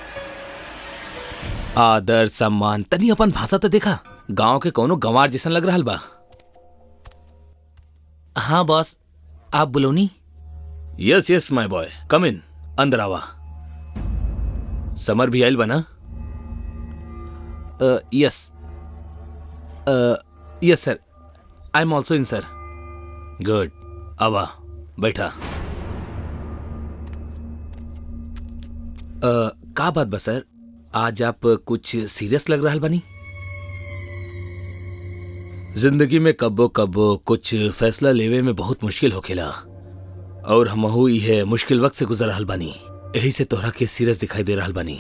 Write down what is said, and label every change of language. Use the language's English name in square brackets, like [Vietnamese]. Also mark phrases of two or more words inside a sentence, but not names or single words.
[Bhojpuri] आदर सम्मान, तनी अपन भाषा तो देखा, गांव के कोनो गंवार जैसन लग रहल बा। हाँ बॉस, आप बोलोनी। [English] yes yes my boy, come in, [Bhojpuri] अंदर आवा। समर भी आइल बना? [English] yes yes sir, I am also in sir. [Bhojpuri] गुड, आवा, बैठा। का बात बा सर, आज आप कुछ सीरियस लग रहा बानी? जिंदगी में कब्बो कब्बो कुछ फैसला लेवे में बहुत मुश्किल होखेला, और हमहू इहे मुश्किल वक्त से गुजर रहल बानी, यही से तोहरा के सीरियस दिखाई दे रहल बानी।